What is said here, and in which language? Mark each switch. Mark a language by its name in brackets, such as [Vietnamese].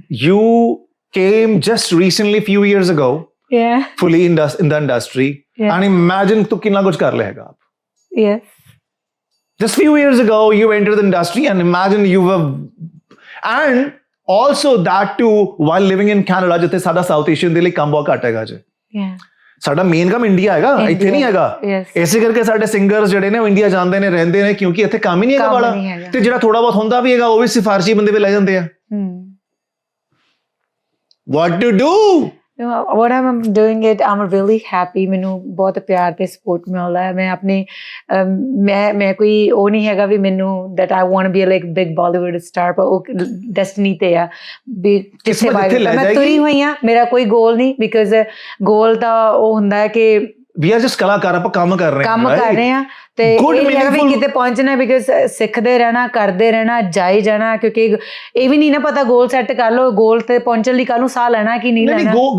[English] You came just recently, few years ago, fully in the industry, and imagine [Punjabi] tu kinna kuch kar lehega aap. [English] Yes. Just few years ago, you entered the industry, and imagine you were, and also that too while living in Canada, [Punjabi] ਜਿੱਥੇ ਸਾਡਾ south Asian ਦੇ ਲਈ ਕੰਮ ਬਹੁਤ ਘੱਟ ਹੈਗਾ ਜੀ। ਸਾਡਾ ਮੇਨ ਕੰਮ ਇੰਡੀਆ ਹੈਗਾ, ਇੱਥੇ ਨਹੀਂ ਹੈਗਾ। ਇਸੇ ਕਰਕੇ ਸਾਡੇ ਸਿੰਗਰਸ ਜਿਹੜੇ ਨੇ ਉਹ ਇੰਡੀਆ ਜਾਂਦੇ ਨੇ, ਰਹਿੰਦੇ ਨੇ, ਕਿਉਂਕਿ ਇੱਥੇ ਕੰਮ ਹੀ ਨਹੀਂ ਹੈਗਾ ਵਾਲਾ। ਤੇ ਜਿਹੜਾ ਥੋੜਾ ਬਹੁਤ ਹੁੰਦਾ ਵੀ ਹੈਗਾ, ਉਹ ਵੀ ਸਿਫਾਰਸ਼ੀ ਬੰਦੇ ਵੀ ਲੈ ਜਾਂਦੇ ਆ। [English] What to do? What I'm doing it, I'm really happy. [Punjabi] ਮੈਨੂੰ ਬਹੁਤ ਪਿਆਰ ਤੇ ਸਪੋਰਟ ਮਿਲਦਾ ਹੈ। ਮੈਂ ਆਪਣੇ ਮੈਂ ਕੋਈ ਉਹ ਨਹੀਂ ਹੈਗਾ ਵੀ ਮੈਨੂੰ [English] that I want to be like big Bollywood star, [Punjabi] ਪਰ ਉਹ ਡੈਸਟਨੀ ਤੇ ਆ ਵੀ ਜਿੱਥੇ ਮੈਂ ਤੁਰੀ ਹੋਈ ਹਾਂ। ਮੇਰਾ ਕੋਈ ਗੋਲ ਨਹੀਂ, ਬਿਕਾਜ਼ ਗੋਲ ਤਾਂ ਉਹ ਹੁੰਦਾ ਹੈ ਕਿ [English] we are just [Punjabi] ਕਲਾਕਾਰ, ਆਪਾਂ ਕੰਮ ਕਰ ਰਹੇ ਹਾਂ ਤੇ ਇਹ ਵੀ ਕਿਤੇ ਪਹੁੰਚਣਾ, ਬਿਕਾਜ਼ ਸਿੱਖਦੇ ਰਹਿਣਾ, ਕਰਦੇ ਰਹਿਣਾ, ਜਾਈ ਜਾਣਾ, ਕਿਉਂਕਿ ਇਹ ਵੀ ਨਹੀਂ ਨਾ ਪਤਾ ਗੋਲ ਸੈੱਟ ਕਰ ਲਓ, ਗੋਲ ਤੇ ਪਹੁੰਚਣ ਲਈ ਕੱਲ ਨੂੰ ਸਾਹ ਲੈਣਾ ਕਿ ਨਹੀਂ ਲੈਣਾ।